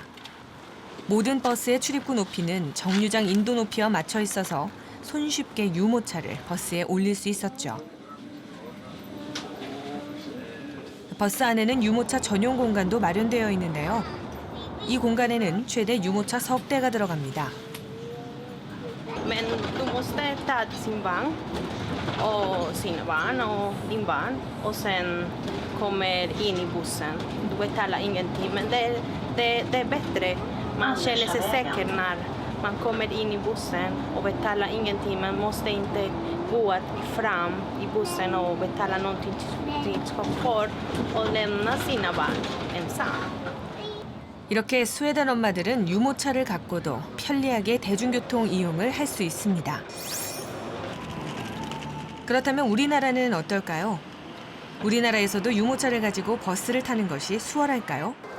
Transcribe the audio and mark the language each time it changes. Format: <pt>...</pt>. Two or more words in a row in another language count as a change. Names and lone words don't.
<ko>모든 버스의 출입구 높이는 정류장 인도 높이와 맞춰 있어서 손쉽게 유모차를 버스에 올릴 수 있었죠. 버스 안에는 유모차 전용 공간도 마련되어 있는데요. 이 공간에는 최대 유모차 석 대가 들어갑니다.</ko> <sv>måste ta sin vagn och sina barn och din barn och sen kommer in i bussen. Du betalar ingenting, men det är bättre. Man känner sig säker när man kommer in i bussen och betalar ingenting. Man måste inte gå fram i bussen och betala någonting till chaufför och lämna sina barn ensam.</sv> <ko>이렇게 스웨덴 엄마들은 유모차를 갖고도 편리하게 대중교통 이용을 할 수 있습니다. 그렇다면 우리나라는 어떨까요? 우리나라에서도 유모차를 가지고 버스를 타는 것이 수월할까요?</ko>